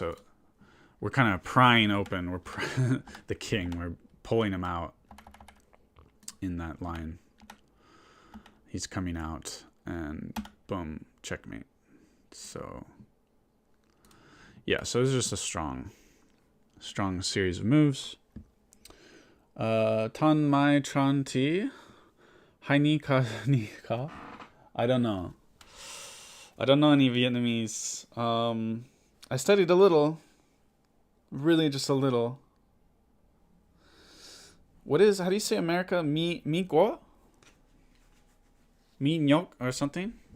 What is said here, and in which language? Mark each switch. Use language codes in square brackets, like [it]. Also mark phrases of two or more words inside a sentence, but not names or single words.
[en] So we're kind of prying open, the king, we're pulling him out in that line. He's coming out, and boom, checkmate. So yeah, so it's just a strong series of moves. Tan mai tran ti hai ka ni ka. I don't know any Vietnamese. I studied a little, really just a little. How do you say America? Mi guo? Mi nhok or something?